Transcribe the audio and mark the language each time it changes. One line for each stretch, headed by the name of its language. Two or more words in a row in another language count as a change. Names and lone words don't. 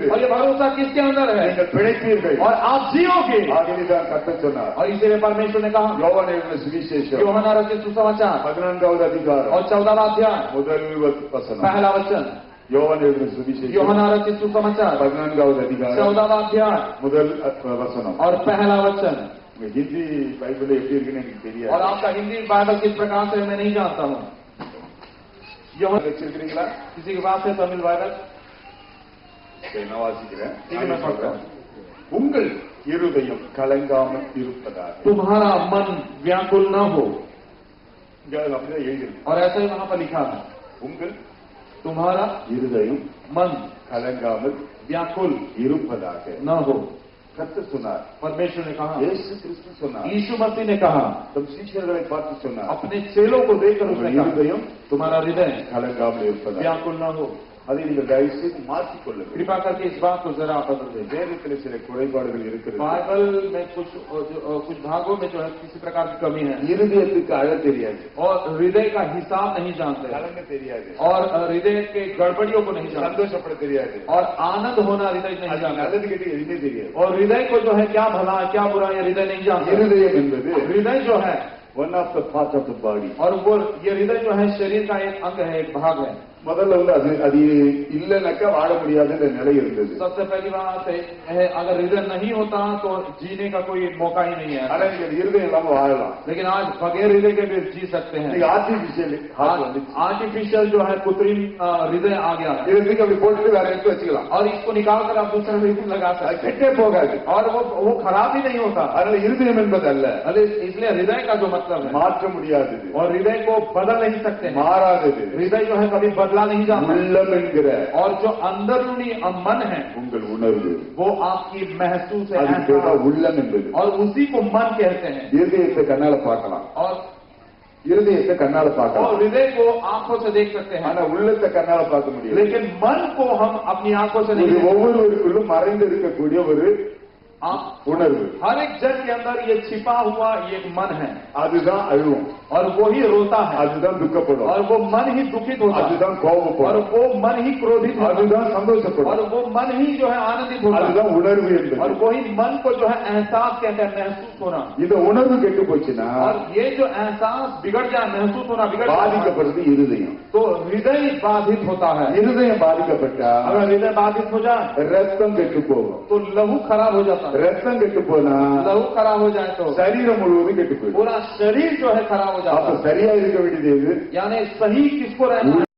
Hindi: और ये भरोसा किसके अंदर है
Tamil: நீங்கள் பிழைப்பீர்கள்.
Hindi: और आप जियोगे.
Tamil: ஆகவேதான் கர்த்தர் சொன்னார்,
Hindi: और इसीलिए परमेश्वर ने कहा,
Tamil: யோவான் எழுதின சுவிசேஷம்
Hindi: यूहन्ना रचित सुसमाचार
Tamil: 14வது அதிகாரம்
Hindi: और 14वां अध्याय
Tamil: முதல் வசனம்.
Hindi: पहला वचन.
Tamil: யோவான் எழுதின சுவிசேஷம்
Hindi: यूहन्ना रचित सुसमाचार
Tamil: 14வது அதிகாரம்
Hindi: 14वां अध्याय
Tamil: முதல் வசனம்.
Hindi: और पहला वचन.
Tamil: உங்க ஹிந்தி பைபிள் எப்படி இருக்குன்னு எனக்கு
Hindi: और
Tamil: தெரியாது.
Hindi: आपका हिंदी बाइबल किस प्रकार से मैं नहीं जानता हूँ. यूहन्ना
Tamil: வச்சிருக்கீங்களா?
Hindi: किसी के पास है तमिल बाइबल?
Tamil: சரி, நான் வாசிக்கிறேன்.
Hindi: ठीक है, मैं पढ़ता हूँ.
Tamil: உங்கள் இருதயம் கலங்காமல் இருப்பதாக
Hindi: तुम्हारा मन व्याकुल न हो.
Tamil: இங்க அது அப்படிதான் எழுதிருக்கு.
Hindi: और ऐसा ही वहां पर लिखा है,
Tamil: உங்கள்
Hindi: तुम्हारा
Tamil: இருதயம்
Hindi: मन
Tamil: கலங்காமல்
Hindi: व्याकुल
Tamil: இருப்பதாக
Hindi: न हो।
Tamil: கர்த்தர் சொன்னார்.
Hindi: परमेश्वर ने कहा,
Tamil: இயேசு கிறிஸ்து சொன்னார்.
Hindi: यीशु मसीह ने कहा,
Tamil: தம் சீஷர்களை பார்த்து சொன்னார்,
Hindi: अपने चेलों को देखकर उसने
Tamil: உங்கள்
Hindi: कहा,
Tamil: இருதயம்
Hindi: तुम्हारा हृदय
Tamil: கலங்காமல் இருப்பதாக.
Hindi: व्याकुल न हो।
Tamil: அதை நீங்கள் தயவு செய்து மாற்றிக் கொள்ளுங்கள்.
Hindi: कृपा करके इस बात को जरा बदल दें।
Tamil: வேதத்தில் சில குறைபாடுகள் இருக்கிறது.
Hindi: बाइबल में कुछ भागों में जो है किसी प्रकार की कमी है,
Tamil: இருதயத்துக்கு அழ தெரியாது,
Hindi: और हृदय का हिसाब नहीं जानते,
Tamil: கலங்க தெரியாது,
Hindi: और हृदय के गड़बड़ियों को नहीं जानते,
Tamil: சந்தோஷப்பட தெரியாது,
Hindi: और आनंद होना हृदय नहीं
Tamil: அது
Hindi: जानता,
Tamil: நல்லது கெட்டது எதுவுமே தெரியாது.
Hindi: और हृदय को जो है क्या भला है क्या बुरा है हृदय नहीं जानता।
Tamil: இருதயம் என்பது
Hindi: हृदय जो है,
English: One of the part of the body.
Hindi: और वो ये हृदय जो है शरीर का एक अंग है, एक भाग है।
Tamil: முதல்ல அது அது இல்லைனாக்கா வாழ முடியாதுன்ற நிலை இருந்தது.
Hindi: सबसे पहली बात है, अगर हृदय नहीं होता तो जीने का कोई मौका ही नहीं है।
Tamil: ஆனா நீங்க இருதயம் இல்லாம வாழலாம்.
Hindi: लेकिन आज बगैर हृदय के भी जी सकते हैं।
Tamil: நீங்க
English: artificial heart
Tamil: வந்துச்சு.
Hindi: आर्टिफिशियल जो है कृत्रिम हृदय आ गया है,
Tamil: இதை தூக்கி அப்படி போட்டுட்டு வேற எடுத்து வச்சுக்கலாம்.
Hindi: और इसको निकाल कर आप दूसरे हृदय में लगा
Tamil: அது
Hindi: सकते हैं,
Tamil: கெட்டே போகாது.
Hindi: और वो खराब ही नहीं होता।
Tamil: அதனால இருதயம் என்பது அல்ல,
Hindi: अरे इसलिए हृदय का जो मतलब है,
Tamil: மாற்ற முடியாதது,
Hindi: और हृदय को बदल नहीं सकते हैं।
Tamil: மாறாதது.
Hindi: हृदय जो है कभी बदला नहीं जाता,
Tamil: உள்ளம் என்கிற
Hindi: और जो अंदरूनी मन है
Tamil: உங்கள் உணர்வு,
Hindi: वो आपकी महसूस है,
Tamil: அது பேர்
Hindi: एहसास,
Tamil: உள்ளம் என்பது.
Hindi: और उसी को मन कहते हैं।
Tamil: இருதயத்தை கண்ணால பார்க்கலாம்,
Hindi: और
Tamil: இருதயத்தை கண்ணால பார்க்கலாம்,
Hindi: हृदय को आंखों से देख सकते हैं,
Tamil: ஆனா உள்ளத்தை கண்ணால பார்க்க முடியாது.
Hindi: लेकिन मन को हम अपनी आंखों से
Tamil: இது
Hindi: नहीं देख सकते।
Tamil: ஒவ்வொருவருக்குள்ளும் மறைந்து இருக்கக்கூடிய ஒரு உணர்வு.
Hindi: हर एक जन के अंदर ये छिपा हुआ ये एक मन है,
Tamil: அதுதான் அழுவும்,
Hindi: और वो ही रोता है,
Tamil: அதுதான் துக்கப்படும்,
Hindi: और वो मन ही दुखित होता है,
Tamil: அதுதான்
Hindi: और
Tamil: கோபப்படும்,
Hindi: वो मन ही क्रोधित होता है,
Tamil: அதுதான்
Hindi: और
Tamil: சந்தோஷப்படும்,
Hindi: वो मन ही जो है आनंदित होता है,
Tamil: அதுதான் உணர்வு
Hindi: और
Tamil: என்பது.
Hindi: वही मन को जो है एहसास कहते हैं, महसूस होना।
Tamil: இந்த உணர்வு கெட்டு போச்சுன்னா
Hindi: और ये जो एहसास बिगड़ जाए, महसूस होना बिगड़ जाए,
Tamil: பாதிக்கப்படுறது இருதயம்.
Hindi: तो हृदय बाधित होता है।
Tamil: இருதயம் பாதிக்கப்பட்டா
Hindi: अगर हृदय बाधित हो जाए
Tamil: ரத்தம் கெட்டு போகும்.
Hindi: तो लहू खराब हो जाता है,
Tamil: ரத்தம் கெட்டு போனா
Hindi: लहू खराब हो जाए तो
Tamil: சரீரம் முழுவதும் கெட்டு போயிடும்.
Hindi: पूरा शरीर जो है खराब हो जाता
Tamil: அப்ப
Hindi: है।
Tamil: சரியா இருக்க வேண்டியது எது?
Hindi: यानी सही किसको रहना है?